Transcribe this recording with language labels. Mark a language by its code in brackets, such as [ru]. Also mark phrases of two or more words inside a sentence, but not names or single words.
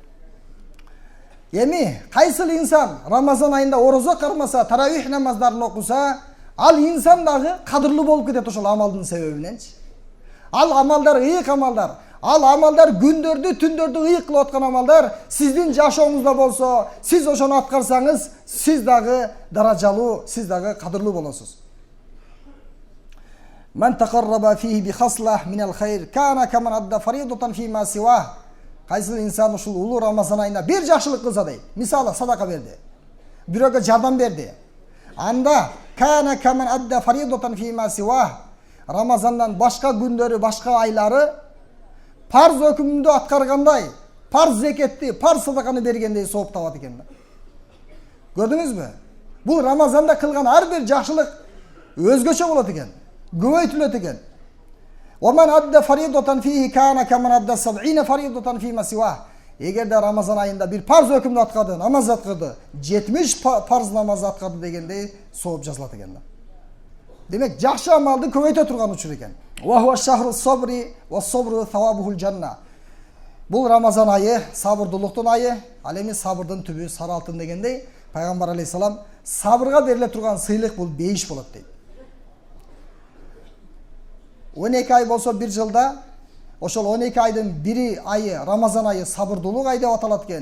[ky] Эми кайсыл инсан Рамазан айында орозо кармаса, таравих намаздарын окуса, ал инсан дагы кадырлуу болуп кетет ошол амалдын себебиненчи. Ал амалдар ыйык амалдар. Ал амалдар күндөрдү, түндөрдү ыйык кылып аткан амалдар сиздин жашооңузда болсо, сиз ошону аткарсаңыз, сиз дагы даражалуу, сиз дагы кадырлуу болосуз. [ar] من تقرب فيه بخصلة من الخير كان كمن أدى فريضة فيما سوى. [ky] Кайсыл инсан ушул улуу Рамазан айында бир жакшылык кылса дейт. Мисалы садака берди. Бирөөгө жардам берди. Анда [ar] كان كمن أدى فريضة فيما سوى. [ky] Рамазандан башка күндөрү, башка айлары парз өкүмдү аткаргандай, парз зекетти, парз садаканы бергендей сооп табат экен. Көрдүңүзбү? Бул Рамазанда кылган ар бир жакшылык өзгөчө болот экен. Көбөйтүлөт экен. [ar] ومن أدى فريضة فيه كان كمن أدى 70 فريضة فيما سوى. [ky] Эгерде Рамазан айында бир парз өкүмдү аткарды, намаз аткарды, 70 парз намаз аткарды дегендей сооп жазылат экен. Демек жакшы амалды көбөйтө турган учур экен. [ar] وهو شهر الصبر والصبر ثوابه الجنة. [ky] Бул Рамазан айы сабырдуулуктун айы, ал эми сабырдын түбү сары алтын дегендей, пайгамбар алейхисалам сабырга бериле турган сыйлык бул бейиш болот дейт. 12 ай болсо бир жылда, ошол 12 айдын бири айы, Рамазан айы сабырдуулук ай деп аталат экен.